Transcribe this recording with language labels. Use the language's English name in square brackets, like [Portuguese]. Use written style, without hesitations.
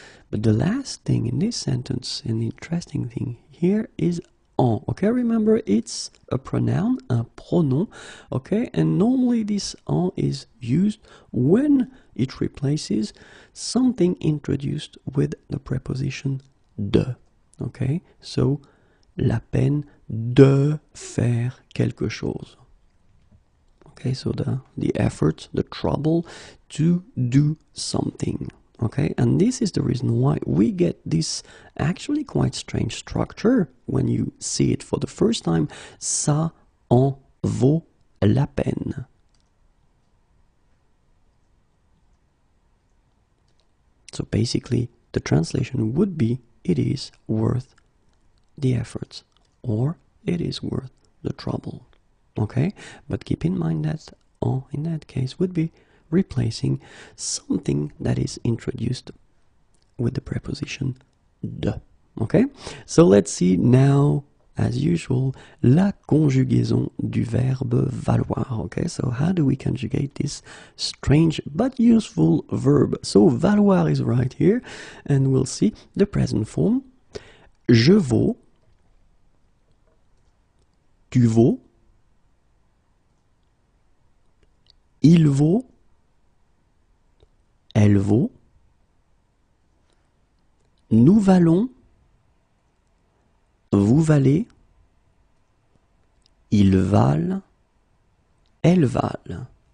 [English] But the last thing in this sentence, and the interesting thing here, is en. Okay, remember it's a pronoun, [French] un pronom. [English] Okay, and normally this en is used when it replaces something introduced with the preposition de. Okay, so [French] la peine de faire quelque chose. [English] Okay, so the effort, the trouble to do something. Okay, and this is the reason why we get this actually quite strange structure when you see it for the first time. [French] Ça en vaut la peine. [English] So basically, the translation would be, it is worth the effort, or it is worth the trouble. Okay, but keep in mind that en in that case would be replacing something that is introduced with the preposition de. Okay, so let's see now, as usual, [French] la conjugaison du verbe valoir. [English] Okay, so how do we conjugate this strange but useful verb? So valoir is right here, and we'll see the present form. [French] Je vaux, tu vaux, il vaut, elle vaut, nous valons, vous valez, ils valent, elles valent.